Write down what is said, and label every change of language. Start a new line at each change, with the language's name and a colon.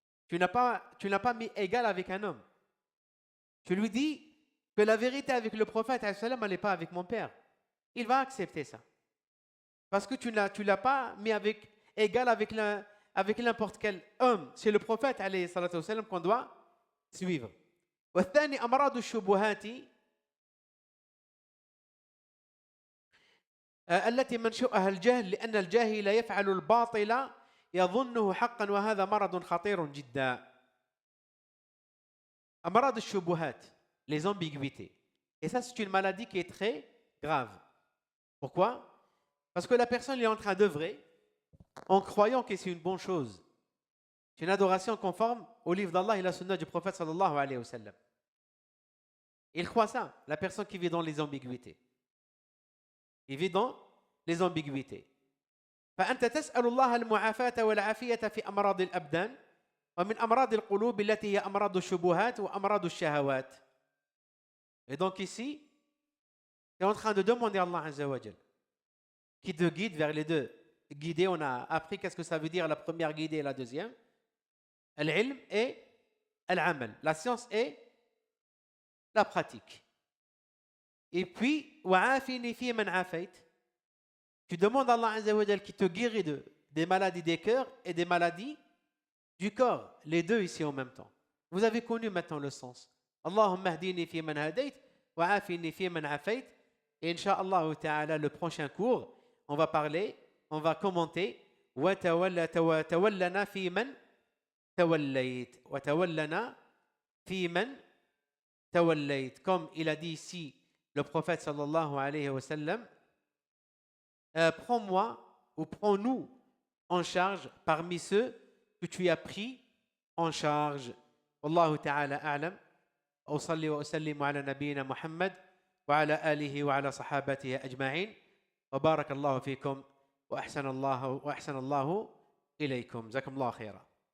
French: Tu n'as pas mis égal avec un homme. Tu lui dis que la vérité avec le prophète, elle n'est pas avec mon père. Il va accepter ça. Parce que tu ne l'as pas mis égal avec n'importe quel homme. C'est le prophète alayhi salatu wassalam qu'on doit suivre.
Arabic: والثاني أمراض الشبهات التي منشأها الجهل لأن الجاهل يفعل الباطل يظنه حقا وهذا مرض خطير جدا. أمراض الشبهات,
French: les ambiguïtés. Et ça, c'est une maladie qui est très grave. Pourquoi? Parce que la personne est en train d'œuvrer en croyant que c'est une bonne chose. C'est une adoration conforme au livre d'Allah et la sunna du prophète sallallahu alayhi wa sallam. Il croit ça, la personne qui vit dans les ambiguïtés. Il vit dans les ambiguïtés.
Arabic: فأنت تسأل الله المعافاة والعافية في أمراض الأبدان ومن أمراض القلوب التي هي أمراض الشبهات وأمراض الشهوات.
French: Et donc ici, tu es en train de demander à Allah Azza wa Jal qui te guide vers les deux. Guider, on a appris qu'est-ce que ça veut dire la première guidée et la deuxième. Al-ilm et al-amal. La science et la pratique. Et puis,
Arabic: wa'afini fi man afait.
French: Tu demandes à Allah Azza wa Jal qui te guérit des maladies des cœurs et des maladies du corps. Les deux ici en même temps. Vous avez connu maintenant le sens.
Arabic: Allahumma hdini fi man hadait wa'afini fi man afait.
French: Et Inch'Allah ta'ala, le prochain cours, on va parler, on va commenter.
Arabic: وتولنا في من توليت وتولنا في من توليت.
French: Comme il a dit ici le prophète sallallahu alayhi wa sallam, prends-moi ou prends-nous en charge parmi ceux que tu as pris en charge.
Arabic: والله تعالى أعلم. أصلي وأسلم على نبينا محمد وعلى آله وعلى صحابته أجمعين وبارك الله فيكم وأحسن الله إليكم. جزاكم الله خيرا.